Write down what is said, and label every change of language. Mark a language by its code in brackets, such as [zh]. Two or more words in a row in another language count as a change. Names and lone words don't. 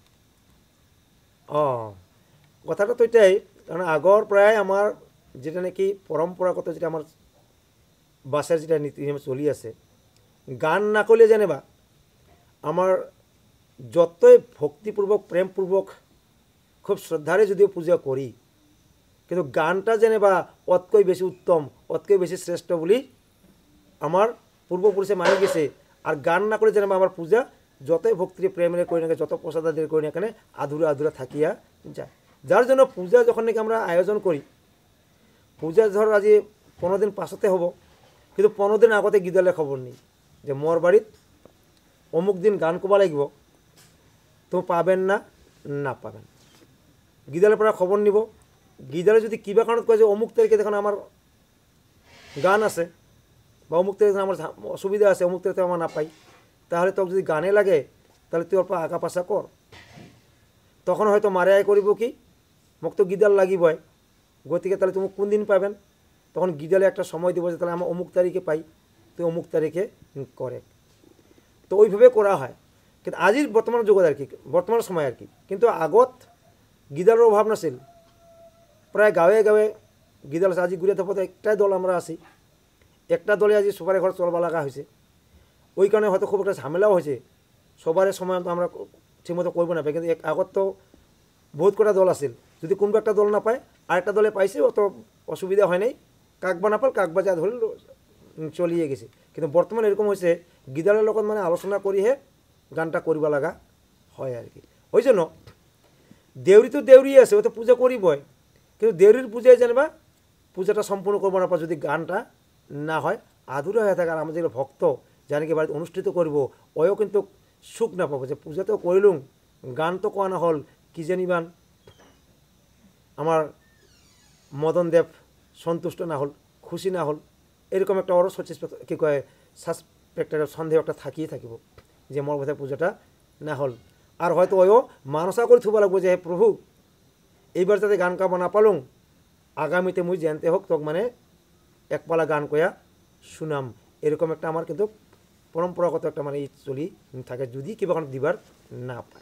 [rkt] কথাটা তো এটাই, কারণ আগর প্রায় আমার যেটা নাকি পরম্পরাগত যেটা আমার বাসের যেটা নীতি নিয়ম চলি আছে, গান না করলে জানেবা আমার যতই ভক্তিপূর্বক প্রেমপূর্বক খুব শ্রদ্ধারে যদিও পূজা করি, কিন্তু গানটা যেনেবা অতকৈ বেশি উত্তম, অতকৈ বেশি শ্রেষ্ঠ বলি আমার পূর্বপুরুষে মানি গেছে। আর গান না করে যেনেবা আমার পূজা যতই ভক্তিরে প্রেমরে করি না, যত প্রসাদাদের করি না কেন, আধুরা আধুরা থাকিয়া যায়। যার জন্য পূজা যখন নাকি আমরা আয়োজন করি, পূজা ধর আজি 15 দিন পাছতে হব, কিন্তু 15 দিন আগতে গিদালে খবর নেই যে মোর বাড়িত অমুক দিন গান কবা লাগিব, তো পাবেন না, না পাবেন। গিদালের পরা খবর নিব। গিদালে যদি কিবা কারণত কয় যে অমুক তারিখে দেখুন আমার গান আছে, বা অমুক তারিখে আমার অসুবিধা আছে, অমুক তারিখে আমার না পাই, তাহলে তোকে যদি গানে লাগে তাহলে তুই অল্প আঁকা পাশা কর। তখন হয়তো মারে আয় করিব কি, মোক তো গিদাল লাগিবই, গতিকে তাহলে তুমি কোন দিন পাবেন, তখন গিদালে একটা সময় দিব যে তাহলে আমার অমুক তারিখে পাই, তুই অমুক তারিখে করে। তো ওইভাবে করা হয়। কিন্তু আজির বর্তমান যুগত আর কি, বর্তমান সময় আর কি। কিন্তু আগত গিদালের অভাব নাছিল, প্রায় গাঁৱে গাঁৱে গিদাল আছে। আজি ঘুরে থাকতে একটাই দল আমরা আছি, একটা দলে আজি সবার ঘর চলবা লাগা হয়েছে। ওই কারণে হয়তো খুব একটা ঝামেলাও হয়েছে, সবার সময় তো আমরা ঠিকমতো করবো না পাই। কিন্তু আগত তো বহুত কটা দল আছিল, যদি কোনো একটা দল না পায় আরেকটা দলে পাইছে, অত অসুবিধা হয় নাই, কাকবা না পাল কাকবা যা ধরে চলিয়ে গেছে। কিন্তু বর্তমানে এরকম হয়েছে গিদালের লগত মানে আলোচনা করিহে গানটা করবা লাগা হয় আর কি। ওই জন্য দেউরি তো দেউরি আছে, ও তো পূজা করিবই, কিন্তু দেউরির পূজায় জানবা পূজাটা সম্পূর্ণ করবো না পা যদি গানটা না হয়, আধুরা হয়ে থাকে। আর আমাদের যেগুলো ভক্ত জানিকে বাড়িতে অনুষ্ঠিত করব, ওয়ও কিন্তু সুখ না পাবো যে পূজা তো করিলুম, গান তো কোয়া না হল, কি জানিবান আমার মদন দেব সন্তুষ্ট না হল, খুশি না হল, এরকম একটা অরস হচ্ছে কী কয় সাসপেক্ট, সন্দেহ একটা থাকিয়ে থাকিব যে মোর বোধহয় পূজাটা না হল। আর হয়তো ওয়ও মানসা করে থুবা লাগবো যে হে প্রভু, এইবার যাতে গান কাবা না পালুম, আগামীতে মুই জানতে হোক তোক মানে একপালা গান কয়া শুনাম। এরকম একটা আমার কিন্তু পরম্পরাগত একটা মানে চলি থাকে, যদি কিবা দিবার না পায়।